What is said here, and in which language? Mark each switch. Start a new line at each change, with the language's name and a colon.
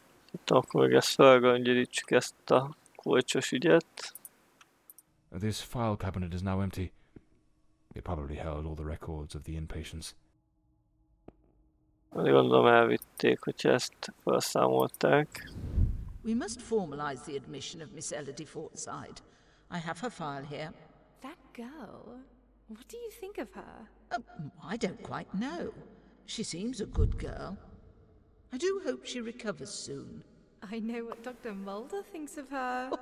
Hungarian: Itt akkor még ezt felgöngyörítsük ezt a kulcsos ügyet.
English: This file cabinet is now empty. It probably held all the records of the inpatients.
Hungarian: Gondolom elvitték, hogyha ezt felszámolták.
English: We must formalize the admission of Miss Elody Fordside. I have her file here. That girl? What do you think of her? I don't quite know. She seems a good girl. I do hope she recovers soon. I know what Dr. Mulder thinks of her.